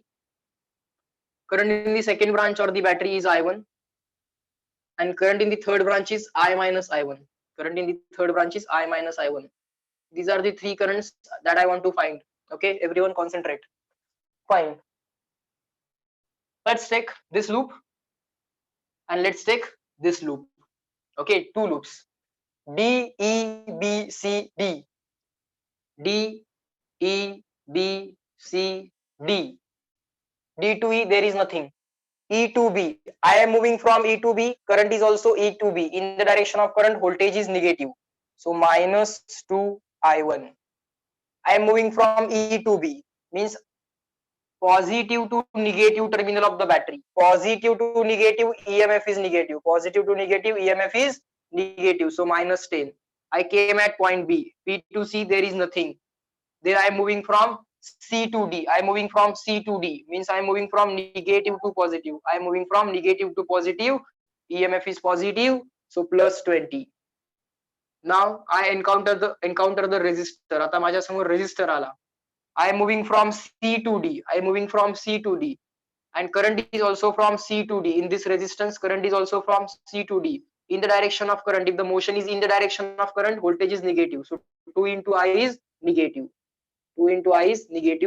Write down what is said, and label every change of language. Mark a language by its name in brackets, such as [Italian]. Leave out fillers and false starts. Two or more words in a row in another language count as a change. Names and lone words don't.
[English] Current in the second branch or the battery is I1, and current in the third branch is I minus I1. Current in the third branch is I minus I1. These are the three currents that I want to find. Okay, everyone concentrate. Fine. Let's take this loop and let's take this loop. Okay, two loops. D, E, B, C, D. D, E, B, C, D. D to E, there is nothing. E to B, I am moving from E to B, current is also E to B. In the direction of current, voltage is negative. So minus 2 I1. I am moving from E to B, means positive to negative terminal of the battery. Positive to negative, EMF is negative. Positive to negative, EMF is negative. So minus 10. I came at point B. B to C, there is nothing. Then I am moving from C to D. I am moving from C to D, means I am moving from negative to positive. I am moving from negative to positive. EMF is positive, so plus 20. Now I encounter the resistor. [Marathi] आता माझ्या समोर resistor आला. [English] I am moving from C to D. I am moving from C to D, and current is also from C to D. In this resistance, current is also from C to D. In the direction of current, if the motion is in the direction of current, voltage is negative. So 2 into I is negative. 2 into I is negative.